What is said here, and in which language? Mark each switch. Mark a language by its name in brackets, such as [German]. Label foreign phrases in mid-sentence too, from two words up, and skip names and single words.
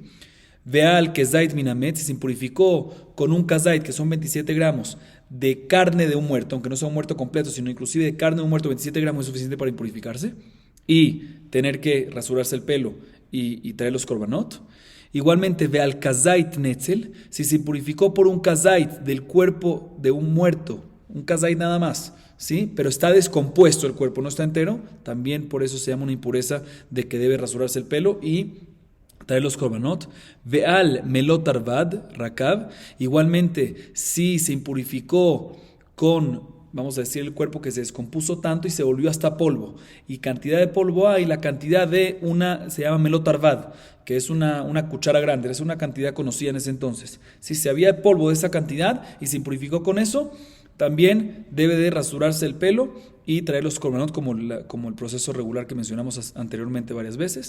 [Hebrew] ועל כזית מן המת, [Spanish] si se impurificó con un kezait, que son 27 gramos de carne de un muerto, aunque no sea un muerto completo, sino inclusive de carne de un muerto, 27 gramos es suficiente para impurificarse, y tener que rasurarse el pelo y traer los korbanot. Igualmente, [Hebrew] ועל כזית נצל, [Spanish] si se impurificó por un kezait del cuerpo de un muerto, un kezait nada más, ¿sí? Pero está descompuesto el cuerpo, no está entero, también por eso se llama una impureza de que debe rasurarse el pelo y traer los korbanot. [Hebrew] ועל מלא תרווד רקב, [Spanish] igualmente si se impurificó con, vamos a decir, el cuerpo que se descompuso tanto y se volvió hasta polvo, y cantidad de polvo hay, la cantidad de se llama [Hebrew] מלא תרווד, [Spanish] que es una cuchara grande, es una cantidad conocida en ese entonces. Si se había polvo de esa cantidad y se impurificó con eso, también debe de rasurarse el pelo y traer los korbanot como el proceso regular que mencionamos anteriormente varias veces.